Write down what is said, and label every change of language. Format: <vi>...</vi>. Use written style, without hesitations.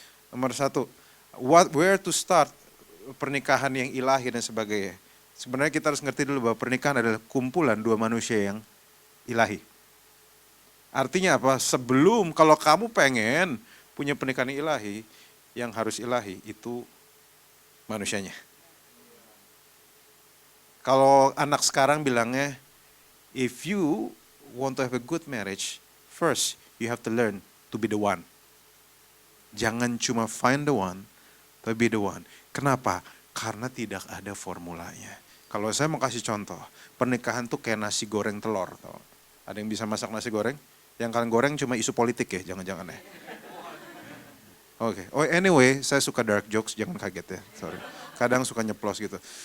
<id>Nomor 1,</id> <en>where to start</en> <id>pernikahan yang ilahi dan sebagainya. Sebenarnya kita harus ngerti dulu bahwa pernikahan adalah kumpulan 2 manusia yang ilahi. Artinya apa? Sebelum kalau kamu pengen punya pernikahan ilahi, yang harus ilahi itu manusianya. Kalau anak sekarang bilangnya,</id> <en>if you want to have a good marriage, first you have to learn to be the one.</en> <id>Jangan cuma</id> <en>find the one, but be the one.</en> <id>Kenapa? Karena tidak ada formulanya. Kalau saya mau kasih contoh, pernikahan tuh kayak nasi goreng telur. Tau? Ada yang bisa masak nasi goreng? Yang kalian goreng cuma isu politik ya, jangan-jangan ya. Oke.</id> <en>Oh anyway,</en> <id>saya suka dark jokes, jangan kaget ya,</id> <en>sorry.</en> <id>Kadang suka nyeplos gitu.</id>